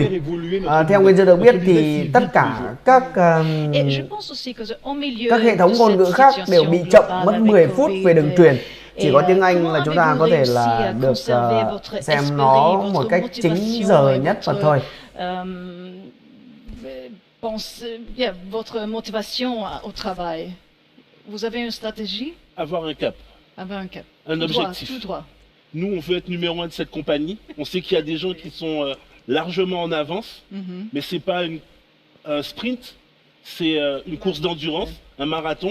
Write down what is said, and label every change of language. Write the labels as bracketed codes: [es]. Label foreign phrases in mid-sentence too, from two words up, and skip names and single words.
[vi] Theo Nguyên Dương được biết thì tất cả các hệ thống ngôn ngữ khác đều bị chậm mất 10 phút về đường truyền. Chỉ có tiếng Anh là chúng ta có thể là được xem nó một cách chính giờ nhất mà thôi. [fr] Votre motivation au travail. Vous avez une stratégie? Avoir un cap. Avoir un cap. Un objectif. Tout droit. Nous, on veut être numéro 1 de cette compagnie. On sait qu'il y a des gens qui sont largement en avance, mais c'est pas un sprint, c'est une course d'endurance, un marathon.